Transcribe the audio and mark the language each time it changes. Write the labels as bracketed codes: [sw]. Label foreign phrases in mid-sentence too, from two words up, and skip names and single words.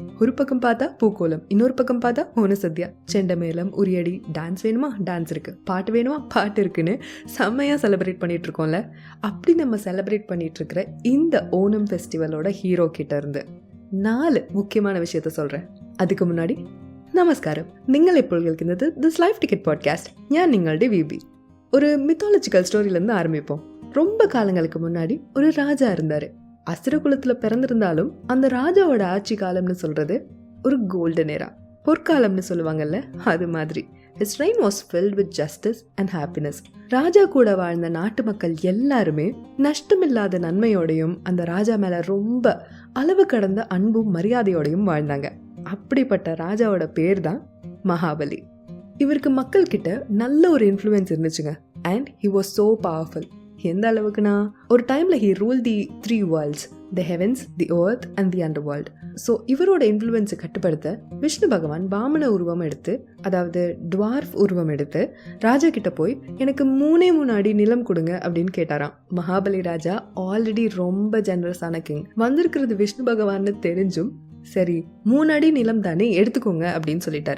[ta] ஒரு பக்கம் பார்த்தா பூக்கோலம், இன்னொரு பக்கம் பார்த்தா ஓன சத்யா, செண்டமேளம், உரியடி, டான்ஸ் வேணுமா டான்ஸ் இருக்குது, பாட்டு வேணுமா பாட்டு இருக்குன்னு செம்மையாக செலிப்ரேட் பண்ணிகிட்ருக்கோம்ல. அப்படி நம்ம செலிப்ரேட் பண்ணிகிட்ருக்கிற இந்த ஓணம் ஃபெஸ்டிவலோட ஹீரோ கிட்ட இருந்து 4 முக்கியமான விஷயத்த சொல்கிறேன். அதுக்கு முன்னாடி [ml] നമസ്കാരം, നിങ്ങൾ ഇപ്പോൾ കേൾക്കുന്നത് ദിസ് ലൈഫ് ടിക്കറ്റ് പോഡ്കാസ്റ്റ്. ഞാൻ നിങ്ങളുടെ വിബി. [ta] ஒரு [en] mythological storyலேருந்து [ta] ஆரம்பிப்போம். ரொம்ப காலங்களுக்கு முன்னாடி ஒரு ராஜா இருந்தார். அசுர குலத்தில் பிறந்திருந்தாலும் அந்த ராஜாவோட ஆட்சி காலம்னு சொல்கிறது ஒரு [en] golden era, [ta] பொற்காலம்னு சொல்லுவாங்கல்ல, அது மாதிரி. [en] His reign was filled with justice and happiness. [ta] ராஜா கூட வாழ்ந்த நாட்டு மக்கள் எல்லாருமே நஷ்டமில்லாத நன்மையோடையும் அந்த ராஜா மேலே ரொம்ப அளவு கடந்த அன்பும் மரியாதையோடையும் வாழ்ந்தாங்க. அப்படிப்பட்ட ராஜாவோட பேர் தான் மகாபலி. இவருக்கு மக்கள் கிட்ட நல்ல ஒரு இன்ஃப்ளூயன்ஸ் இருந்துச்சுங்க. [en] and he was so powerful. [ta] எந்த அளவுக்குனா, ஒரு டைம்ல [en] he rule the 3 worlds, the heavens, the earth and the under world. [ta] ஸோ இவரோட இன்ஃப்ளூயன்ஸை கட்டுப்படுத்த விஷ்ணு பகவான் வாமன உருவம் எடுத்து, அதாவது டுவார்ஃப் உருவம் எடுத்து ராஜா கிட்ட போய் எனக்கு 3 அடி நிலம் கொடுங்க அப்படின்னு கேட்டாராம். மகாபலி ராஜா ஆல்ரெடி ரொம்ப [en] generousஆன king. [ta] வந்திருக்கிறது விஷ்ணு பகவான்னு தெரிஞ்சும் சரி 3 அடி நிலம் தானே எடுத்துக்கோங்க அப்படின்னு சொல்லிட்டாரு.